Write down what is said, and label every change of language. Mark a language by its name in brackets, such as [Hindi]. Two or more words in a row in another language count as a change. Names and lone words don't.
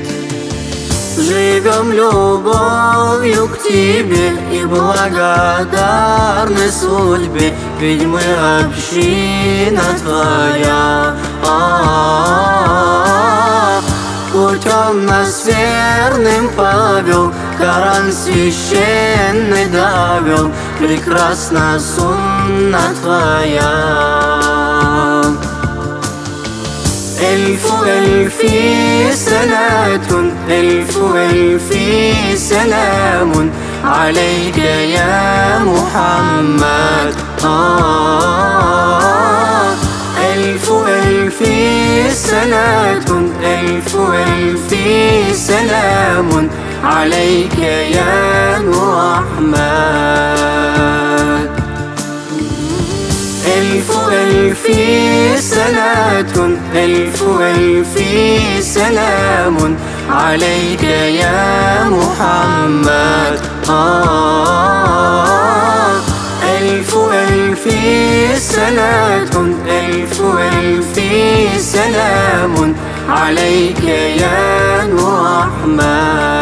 [Russian] Живем любовью к тебе и благодарны судьбе, ведь мы община твоя. Путь он нас верным повел, Коран священный довел, прекрасна сунна твоя. [Arabic] ألف ألف صلاة، ألف ألف سلام عليك يا محمد. ألف ألف صلاة، ألف ألف سلام عليك يا أحمد. ألف ألف صلاة، ألف ألف سلام عليك يا محمد. ألف ألف صلاة، ألف ألف سلام عليك يا محمد.